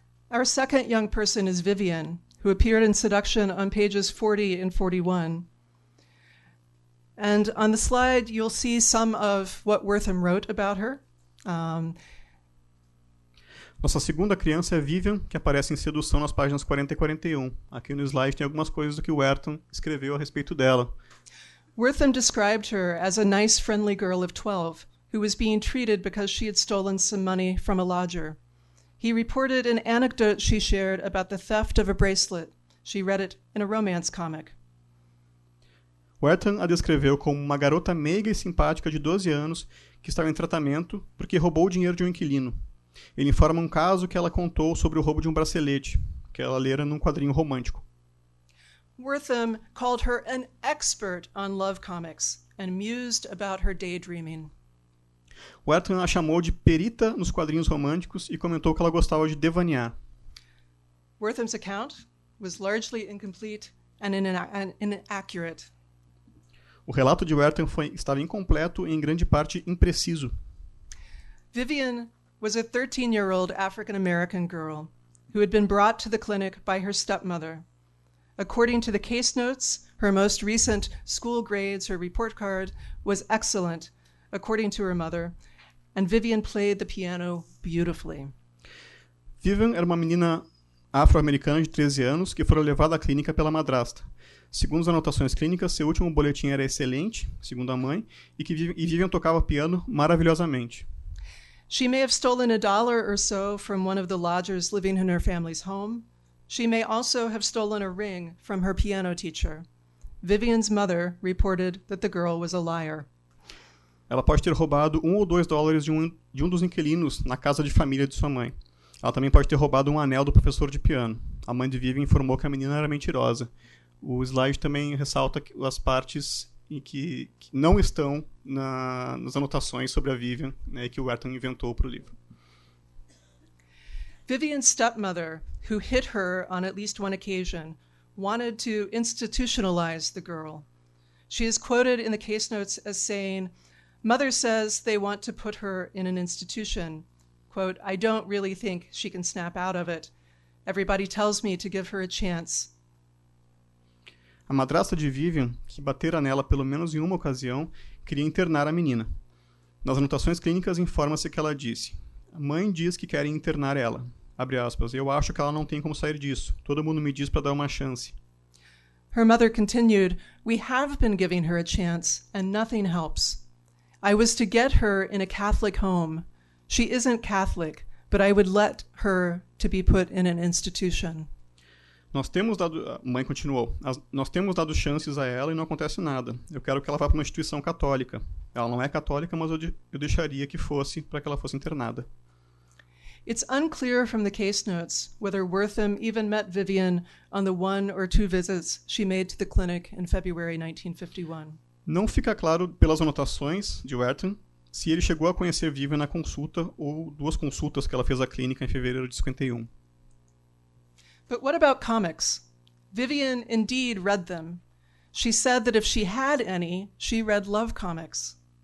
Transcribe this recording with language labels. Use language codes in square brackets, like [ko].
[en] Our second young person is Vivian, who appeared in Seduction on pages 40 and 41. And on the slide, you'll see some of what Wertham wrote about her. [pt] Nossa segunda criança é Vivian, que aparece em Sedução nas páginas 40 e 41. Aqui no slide tem algumas coisas do que Wertham escreveu a respeito dela. [en] Wertham described her as a nice, friendly girl of 12 who was being treated because she had stolen some money from a lodger. He reported an anecdote she shared about the theft of a bracelet. She read it in a romance comic. [pt] Wertham a descreveu como uma garota meiga e simpática de 12 anos que estava em tratamento porque roubou o dinheiro de um inquilino. Ele informa um caso que ela contou sobre o roubo de um bracelete, que ela lera num quadrinho romântico. [en] Wertham called her an expert on love comics and mused about her daydreaming. [pt] Wertham a chamou de perita nos quadrinhos românticos e comentou que ela gostava de devanear. [en] Wertham's account was largely incomplete and inaccurate. [pt] O relato de Wertham estava incompleto e em grande parte impreciso. [en] Vivian was a 13-year-old African-American girl who had been brought to the clinic by her stepmother. According to the case notes, her most recent school grades, her report card, was excellent, according to her mother, and Vivian played the piano beautifully. [pt] Vivian era uma menina afro-americana de 13 anos que fora levada à clínica pela madrasta. Segundo as anotações clínicas, seu último boletim era excelente, segundo a mãe, e Vivian tocava piano maravilhosamente. [en] She may have stolen $1 or so from one of the lodgers living in her family's home. She may also have stolen a ring from her piano teacher. Vivian's mother reported that the girl was a liar. [pt] Ela pode ter roubado $1 ou $2 de um dos inquilinos na casa de família de sua mãe. Ela também pode ter roubado um anel do professor de piano. A mãe de Vivian informou que a menina era mentirosa. O slide também ressalta as partes que não estão nas anotações sobre a Vivian, né, que o Wertham inventou para o livro. [en] Vivian's stepmother, who hit her on at least one occasion, wanted to institutionalize the girl. She is quoted in the case notes as saying, "Mother says they want to put her in an institution. Quote, I don't really think she can snap out of it. Everybody tells me to give her a chance." [pt] A madrasta de Vivian, que batera nela pelo menos em uma ocasião, queria internar a menina. Nas anotações clínicas informa-se que ela disse: "A mãe diz que querem internar ela. Abre aspas, eu acho que ela não tem como sair disso. Todo mundo me diz para dar uma chance." [en] Her mother continued, "We have been giving her a chance, and nothing helps. I was to get her in a Catholic home. She isn't Catholic, but I would let her to be put in an institution." [pt] A mãe continuou, nós temos dado chances a ela e não acontece nada. Eu quero que ela vá para uma instituição católica. Ela não é católica, mas eu deixaria que fosse para que ela fosse internada. [en] It's unclear from the case notes whether Wertham even met Vivian on the 1 or 2 visits she made to the clinic in February 1951. [pt] Não fica claro pelas anotações de Wertham se ele chegou a conhecer Vivian na consulta ou 2 consultas que ela fez à clínica em fevereiro de 51. [en] But what about comics? Vivian indeed read them. She said that if she had any, she read love comics.